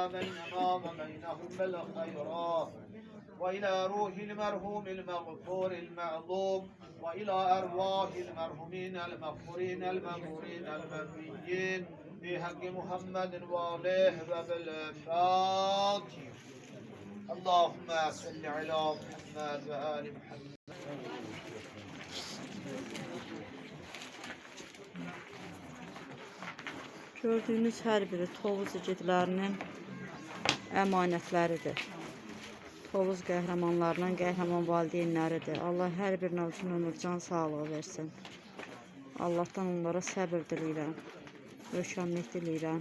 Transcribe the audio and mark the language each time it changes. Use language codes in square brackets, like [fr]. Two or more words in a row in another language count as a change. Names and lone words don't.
[ar] بيننا وبينهم بالخيرات وإلى روح المرحوم المغفور المعظوم وإلى أرواح المرحومين المغفورين المغفورين المنبيين بحق محمد وآله وبالفاتح اللهم صل على محمد وآل محمد. [az] Gördüyünüz hər biri Tovuz igidlərinin əmanətləridir. Tovuz qəhrəmanlarının qəhrəman valideynləridir. Allah hər birinə uzun ömür, can sağlığı versin. Allahdan onlara səbir diləyirəm, röşənlik diləyirəm.